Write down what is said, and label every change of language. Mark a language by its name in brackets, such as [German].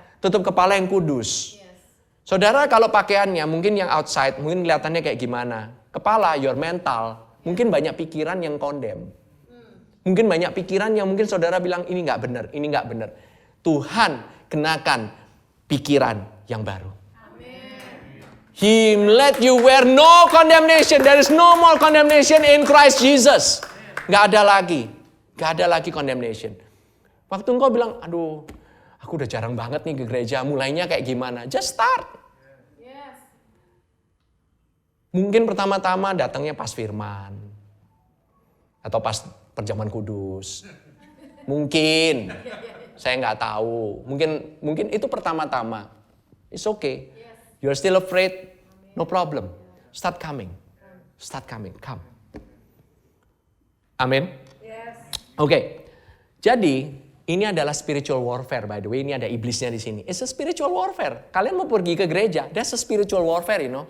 [Indonesian] Tutup kepala yang kudus. Saudara kalau pakaiannya mungkin yang outside, mungkin kelihatannya kayak gimana. Kepala, [English] your mental. [Indonesian] Mungkin banyak pikiran yang condemn. Mungkin banyak pikiran yang mungkin saudara bilang ini gak benar, ini gak benar. Tuhan kenakan pikiran yang baru. [English] He let you wear no condemnation. There is no more condemnation in Christ Jesus. [Indonesian] Gak ada lagi. Gak ada lagi condemnation. Waktu engkau bilang, aduh, aku udah jarang banget nih ke gereja. Mulainya kayak gimana? [English] Just start. [Indonesian] Mungkin pertama-tama datangnya pas firman. Atau pas perjamuan kudus. Mungkin. Saya nggak tahu. Mungkin itu pertama-tama. [English] It's okay. You're still afraid? No problem. Start coming. Start coming. Come. Amin. Oke. [Indonesian] Jadi ini adalah spiritual warfare. [English] By the way, [Indonesian] ini ada iblisnya di sini. [English] It's a spiritual warfare. [Indonesian] Kalian mau pergi ke gereja, [English] that's a spiritual warfare, you know.